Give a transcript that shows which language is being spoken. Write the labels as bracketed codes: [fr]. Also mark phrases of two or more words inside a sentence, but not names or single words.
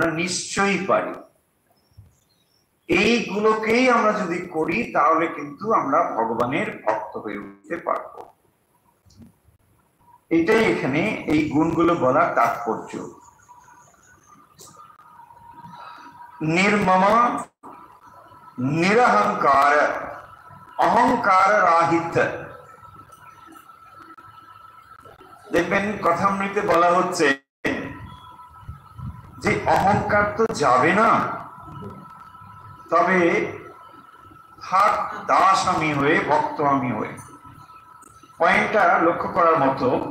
[bn] আমরা নিশ্চয়ই পারি। এইগুলোকেই আমরা যদি করি তাহলে কিন্তু আমরা ভগবানের ভক্ত হয়ে উঠতে পারবো। এটাই এখানে এই গুণগুলো বলার তাৎপর্য। [sa] निर्मम निरहंकार अहंकार राहित। [bn] দেখবেন কথামৃতে বলা হচ্ছে যে অহংকার তো যাবে না, তবে থাক দাস আমি হয়ে, ভক্ত আমি হয়ে। পয়েন্টটা লক্ষ্য করার মতো।